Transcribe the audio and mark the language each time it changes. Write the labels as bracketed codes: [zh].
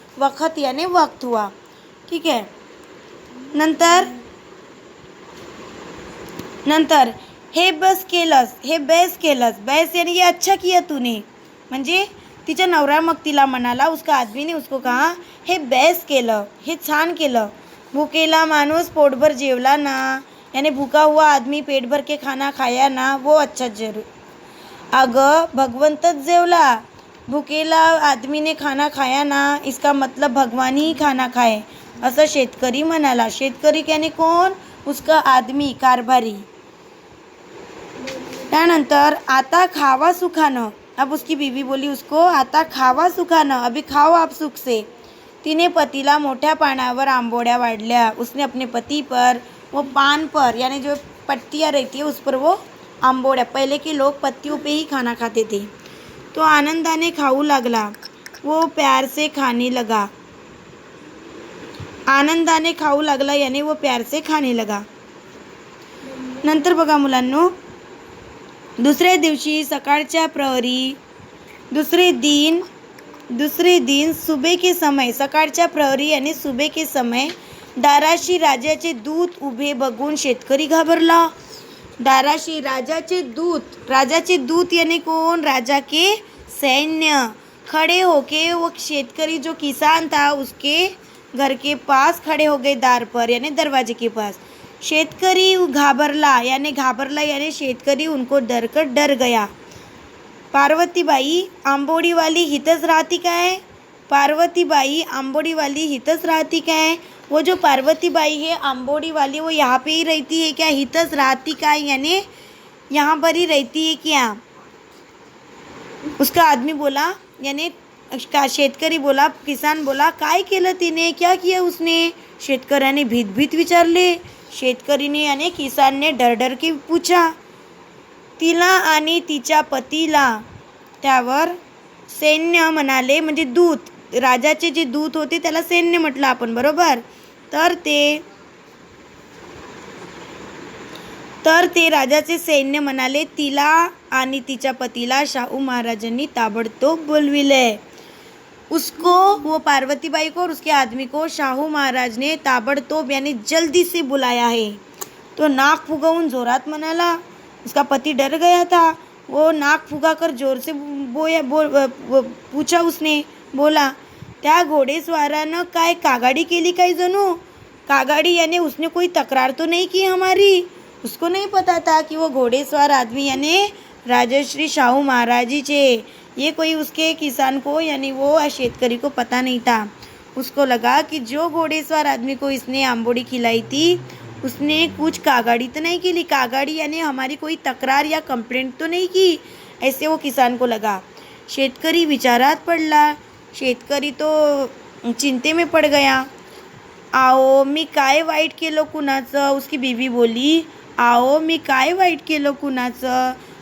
[hi] वखत याने वक्त हुआ. [mr] ठीक आहे. नंतर हे बेस केलंस. [hi] बेस यानी ये अच्छा किया तूने. [mr] म्हणजे तिचा नवरा मग तिला म्हणाला, [hi] उसका आदमी ने उसको कहा, [mr] हे बेस केलं, हे छान केलं. भुकेला माणूस पोटभर जेवला ना, [hi] यानी भूखा हुआ आदमी पेट भर के खाना खाया ना, वो अच्छा जरूर. [mr] अगं भगवंतच जेवला. [hi] भुकेला आदमी ने खाना खाया ना, इसका मतलब भगवान ही खाना खाए. [mr] असं शेतकरी म्हणाला. शेतकरी यानी कोण? उसका आदमी, कारभारी. त्यानंतर आता खावा सुखानं. [hi] अब उसकी बीवी बोली उसको, [mr] आता खावा सुखानं, [hi] अभी खाओ आप सुख से. [mr] तिने पतीला मोठ्या पानावर आंबोड्या वाढल्या. [hi] उसने अपने पति पर वो पान पर यानी जो पत्तियाँ रहती है उस पर वो आंबोड्या, पहले के लोग पत्तियों पे ही खाना खाते थे, [mr] तो आनंदाने खाऊ लागला. [hi] वो प्यार से खाने लगा. [mr] आनंदाने खाऊ लागला [hi] यानी वो प्यार से खाने लगा. [mr] नंतर बघा मुलांनो, दुसऱ्या दिवशी सकाळच्या प्रहरी, [hi] दूसरे दिन सुबह के समय, [mr] सकाळच्या प्रहरी [hi] यानी सुबह के समय [mr] दाराशी राजाचे दूत उभे बघून शेतकरी घाबरला. दाराशी राजाचे दूत [hi] यानी कौन? राजा के सैन्य खड़े होके, वो शेतकरी जो किसान था उसके घर के पास खड़े हो गए, दार पर यानी दरवाजे के पास. [mr] शेतकरी घाबरला [hi] यानी शेतकरी उनको डर गया. [mr] पार्वतीबाई आंबोडीवाली हितच राहती काय? पार्वतीबाई आंबोडीवाली हितच राहती काय? [hi] वो जो पार्वतीबाई है आंबोडी वाली, वो यहाँ पे ही रहती है क्या? [mr] हितस राहती काय [hi] यानी यहाँ पर ही रहती है क्या? उसका आदमी बोला यानी शेतकरी बोला, किसान बोला, [mr] काय केलं तिने? [hi] क्या किया उसने? [mr] शेतकऱ्याने भीत विचारले. [hi] शेतकरीने यानी किसानने डर के पूछा. [mr] तिला आणि तिच्या पतीला. त्यावर सैन्य म्हणाले, म्हणजे दूत, राजाचे जे दूत होते त्याला सैन्य म्हटलं आपण, बरोबर. तर ते राजाचे सैन्य म्हणाले, तिला आणि तिच्या पतीला शाहू महाराजांनी ताबडतोब बोलविले. [hi] उसको, वो पार्वतीबाई को और उसके आदमी को शाहू महाराज ने ताबड़तोब यानी जल्दी से बुलाया है. [mr] तो नाक फुगवून जोरात म्हणाला. [hi] उसका पति डर गया था. वो नाक फुगाकर जोर से पूछा उसने, बोला, [mr] त्या घोडेस्वारानं काय कागाडी केली काय जणू? [hi] कागाडी यानी उसने कोई तकरार तो नहीं की हमारी. उसको नहीं पता था कि वो घोड़ेस्वार आदमी यानी राजश्री शाहू महाराज जी थे. ये कोई उसके किसान को यानी वो शेतकरी को पता नहीं था. उसको लगा कि जो घोड़ेस्वार आदमी को इसने आंबोड़ी खिलाई थी उसने कुछ कागाड़ी तो नहीं की. कागाड़ी यानी हमारी कोई तकरार या कंप्लेंट तो नहीं की, ऐसे वो किसान को लगा. [mr] शेतकरी विचारात पडला. [hi] शेतकरी तो चिंते में पड़ गया. [mr] आओ मी काय वाईट केलं कुणाचं? [hi] उसकी बीवी बोली, [mr] आओ मी काय वाईट केलं कुणाचं?